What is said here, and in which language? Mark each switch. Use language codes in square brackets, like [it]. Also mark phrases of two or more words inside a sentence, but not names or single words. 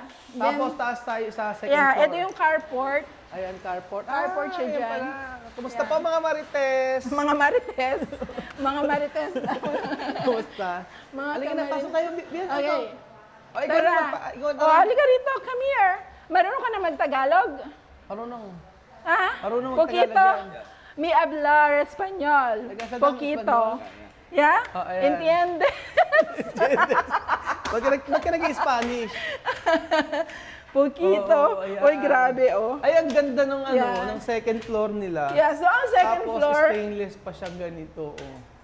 [tl] Tapos, taas tayo sa [en] second floor. [tl] Ito yung carport. Ayan, carport. Carport siya ayan dyan. pala. Kumusta pa mga marites? Mga marites. Mga marites. Kumusta? Mga Halika na, pasok tayo. Okay. Ikaw na halika rito. [en] Come here. [tl] Marunong ka na mag-Tagalog? Marunong. Marunong mag-Tagalog [es] Poquito. [tl] yan. [es] Mi hablar español. [tl] Nagsasabi ng [es] Poquito. [tl] Espanyol? [en] Yeah? [tl] Ayan. [es] Entiende? [tl] Ba't ka nag-Spanish? [es] Poquito. [tl] Ayan. Uy, grabe, Ay, ang ganda ng [en] Yeah. [tl] ng [en] second floor [tl] nila. Yeah, so ang second Tapos floor, stainless pa siya ganito.